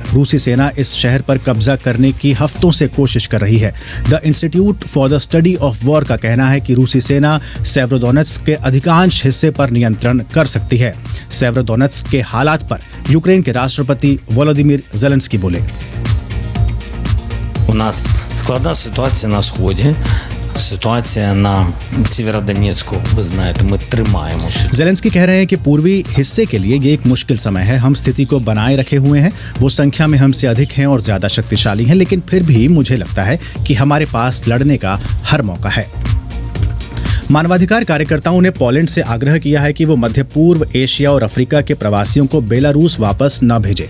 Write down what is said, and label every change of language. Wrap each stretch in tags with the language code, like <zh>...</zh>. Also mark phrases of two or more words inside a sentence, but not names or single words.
<hi>रूसी सेना इस शहर पर कब्जा करने की हफ्तों से कोशिश कर रही है। द इंस्टीट्यूट फॉर द स्टडी ऑफ वॉर का कहना है कि रूसी सेना सेवरोडोनेत्स्क के अधिकांश हिस्से पर नियंत्रण कर सकती है। सेवरोडोनेत्स्क के हालात पर यूक्रेन के राष्ट्रपति वोलोदिमीर ज़ेलेंस्की बोले,</hi> <uk>У нас складна ситуація на сході. Ситуація на Сєвєродонецьку, ви знаєте, ми тримаємося.</uk> <hi>ज़ेलेंस्की कह रहे हैं कि पूर्वी हिस्से के लिए ये एक मुश्किल समय है। हम स्थिति को बनाए रखे हुए हैं। वो संख्या में हमसे अधिक हैं और ज्यादा शक्तिशाली हैं, लेकिन फिर भी मुझे लगता है कि हमारे पास लड़ने का हर मौका है। मानवाधिकार कार्यकर्ताओं ने पोलैंड से आग्रह किया है कि वो मध्य पूर्व, एशिया और अफ्रीका के प्रवासियों को बेलारूस वापस न भेजे।</hi>